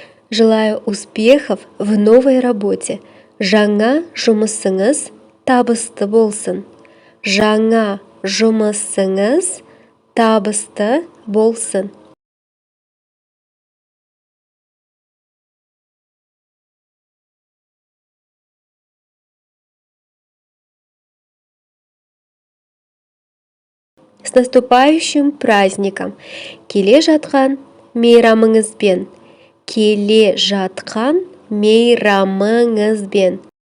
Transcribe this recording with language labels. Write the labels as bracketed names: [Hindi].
[Russian] Желаю успехов в новой работе. [Kazakh] Жаңа жұмысыңыз табысты болсын. Жаңа жұмысыңыз табысты болсын. [Russian] С наступающим праздником! [Kazakh] Келе жатқан мейрамыңызбен. Келе жатқан мейрамыңызбен.